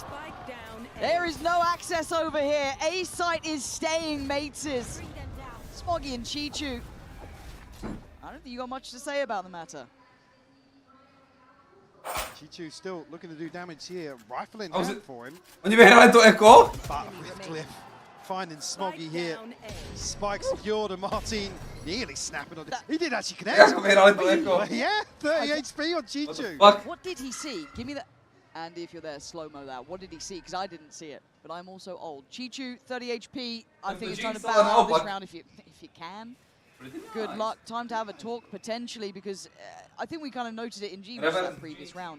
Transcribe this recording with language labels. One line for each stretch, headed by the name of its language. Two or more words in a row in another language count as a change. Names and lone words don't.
English: There is no access over here. A site is staying, mates. Smoggy and Chichu. I don't think you got much to say about the matter. Chichu still looking to do damage here. Rifling down for him.
Czech: Oni vyhráli to eko?
English: But with Glyph finding Smoggy here. Spike secured and Martin nearly snapping on it. He did actually connect.
Czech: Jak vyhráli to eko?
English: Yeah, 30 HP on Chichu. What did he see? Give me that. Andy, if you're there, slow-mo that. What did he see? Because I didn't see it, but I'm also old. Chichu, 30 HP. I think it's time to bow out this round if you can. Good luck. Time to have a talk, potentially, because I think we kind of noted it in G that previous round.